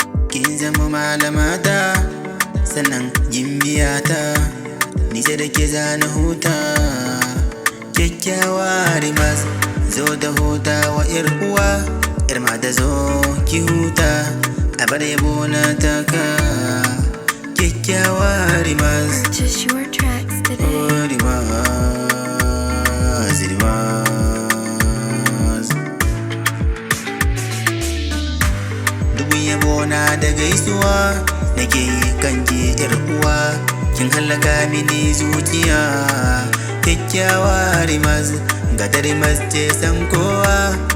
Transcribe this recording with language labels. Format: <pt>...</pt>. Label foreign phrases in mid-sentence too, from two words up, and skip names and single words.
<ha>Kin zama malamata, sannan gimbiyata. Ni sai da ke zana huta. Kyakkyawa Rimas, zo da huta wa 'yar uwa. 'Yar mata zo ki huta, a bar yabo na taka. Kyakkyawa Rimas.</ha> <en>Purchase your tracks today.</en> <ha>Oh, Rimas, Rimas. Dubin yabo na da gaisuwa nake yi kan ki 'yar uwa. Kin hallaka mini zuciya. Kyakkyawa Rimas, ga ta Rimas ce san kowa.</ha>